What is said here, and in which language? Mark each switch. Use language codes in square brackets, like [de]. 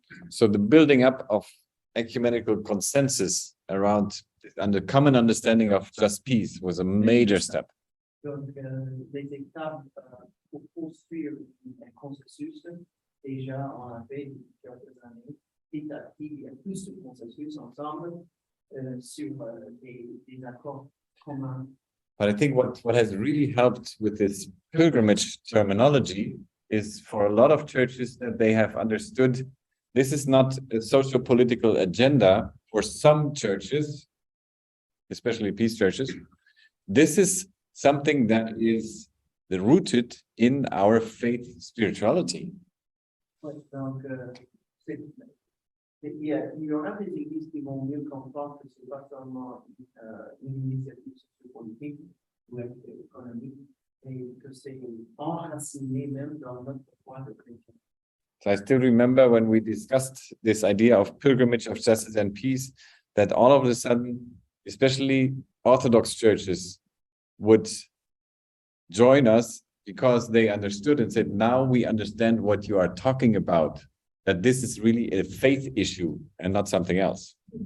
[en] So the building up of ecumenical consensus around and the common understanding of just peace was a major step. [fr] Donc, les étapes pour construire un consensus, déjà on a fait depuis quelques années, petit à petit, il y a plus de consensus ensemble sur des accords communs. [en] But I think what has really helped with this pilgrimage terminology is for a lot of churches that they have understood this is not a socio-political agenda for some churches, especially peace churches. This is something that is rooted in our faith spirituality. [fr] Donc, il y aura des églises qui vont mieux comprendre que ce n'est pas seulement une initiative sociopolitique ou économique, mais que c'est enraciné même dans notre foi de chrétien. [en] So I still remember when we discussed this idea of pilgrimage of justice and peace, that all of a sudden, especially Orthodox churches would join us because they understood and said, now we understand what you are talking about, that this is really a faith issue and not something else.